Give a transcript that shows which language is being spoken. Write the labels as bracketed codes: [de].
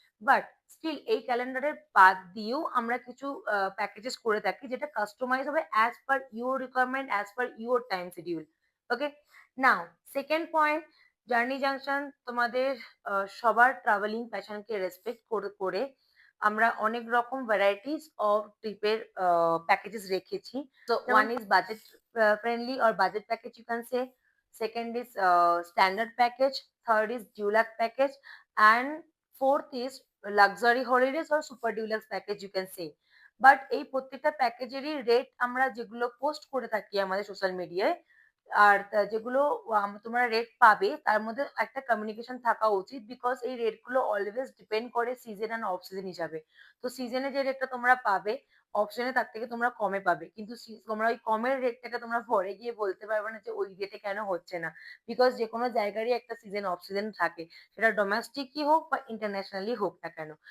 [bn] But still এই ক্যালেন্ডারের বাদ দিয়েও আমরা কিছু প্যাকেজেস করে থাকি যেটা কাস্টমাইজ হবে [en] As per your requirement, as per your time schedule. Okay, now second point, [bn] journey junction তোমাদের সবার ট্রাভেলিং প্যাশনকে রেসপেক্ট করে আমরা অনেক রকম ভ্যারাইটিস অফ ট্রিপের প্যাকেজেস রেখেছি। [en] So one is budget friendly or budget package you can say. Second is standard package. Third is deluxe package. And fourth is luxury holidays or super deluxe package you can say. [bn] But এই প্রত্যেকটা প্যাকেজেরই rate আমরা যেগুলো post করে থাকি আমাদের social মিডিয়ায়, আর যেগুলো তোমরা রেট পাবে তার মধ্যে একটা কমিউনিকেশন থাকা উচিত, বিকজ এই রেট গুলো অলওয়েজ ডিপেন্ড করে সিজন এন্ড অফ সিজন হিসাবে। তো সিজনে যে রেটটা তোমরা পাবে অপশনে তার থেকে তোমরা কমে পাবে, কিন্তু তোমরা ওই কমের রেটটাকে তোমরা পরে গিয়ে বলতে পারবে না যে ওই রেটে কেন হচ্ছে না, বিকজ যে কোনো জায়গারই একটা সিজন অফ সিজন থাকে, সেটা ডোমেস্টিকই হোক বা ইন্টারন্যাশনালি হোক না কেন।